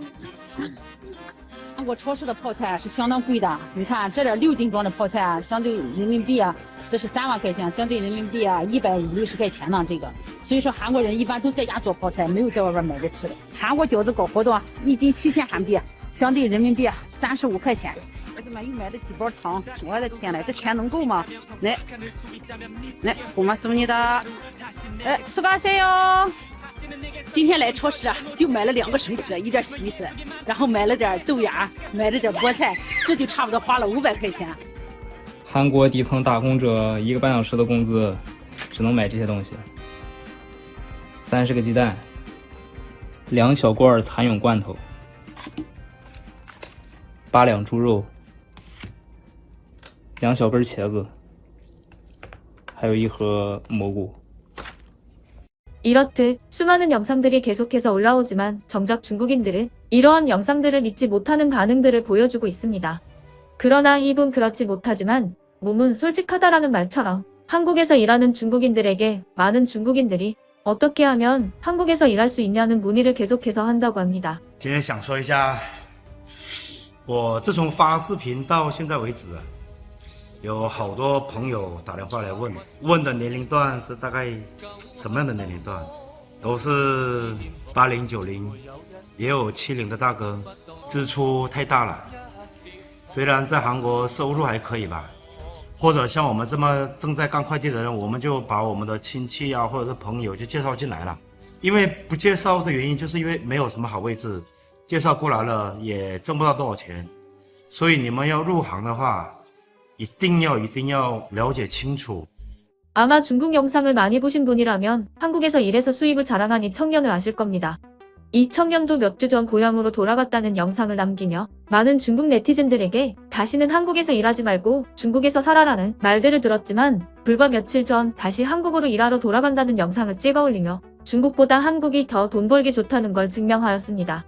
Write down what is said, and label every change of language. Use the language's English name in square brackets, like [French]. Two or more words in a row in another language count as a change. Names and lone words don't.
[Chinese] 韩国超市的泡菜是相当贵的，你看这点6斤装的泡菜，相对人民币这是3万块钱，相对人民币160块钱呢。这个，所以说韩国人一般都在家做泡菜，没有在外边买着吃的。韩国饺子搞活动，1斤7000韩币，相对人民币35块钱。儿子们又买了几包糖，我的天呐，这钱能够吗？ [Korean] 来，고맙습니다。수고하세요。 [Chinese] 今天来超市就买了2个水纸，1点洗衣粉，然后买了点豆芽，买了点菠菜，这就差不多花了500块钱。韩国底层打工者1个半小时的工资，只能买这些东西：30个鸡蛋，2小罐蚕蛹罐头，8两猪肉，2小根茄子，还有1盒蘑菇。 [Korean] 이렇듯 수많은 영상들이 계속해서 올라오지만 정작 중국인들은 이러한 영상들을 믿지 못하는 반응들을 보여주고 있습니다. 그러나 입은 그렇지 못하지만 몸은 솔직하다라는 말처럼 한국에서 일하는 중국인들에게 많은 중국인들이 어떻게 하면 한국에서 일할 수 있냐는 문의를 계속해서 한다고 합니다. [Chinese] 今天想说一下，我自从发视频到现在为止，有好多朋友打电话来问的年龄段是大概什么样的年龄段？都是80、90，也有70的大哥，支出太大了。虽然在韩国收入还可以吧，或者像我们这么正在干快递的人，我们就把我们的亲戚啊或者是朋友就介绍进来了。因为不介绍的原因，就是因为没有什么好位置，介绍过来了也挣不到多少钱，所以你们要入行的话。一定要了解清楚。 [Korean] 아마 중국 영상을 많이 보신 분이라면 한국에서 일해서 수입을 자랑한 이 청년을 아실 겁니다. 이 청년도 몇 주 전 고향으로 돌아갔다는 영상을 남기며 많은 중국 네티즌들에게 다시는 한국에서 일하지 말고 중국에서 살아라는 말들을 들었지만 불과 며칠 전 다시 한국으로 일하러 돌아간다는 영상을 찍어 올리며 중국보다 한국이 더 돈 벌기 좋다는 걸 증명하였습니다.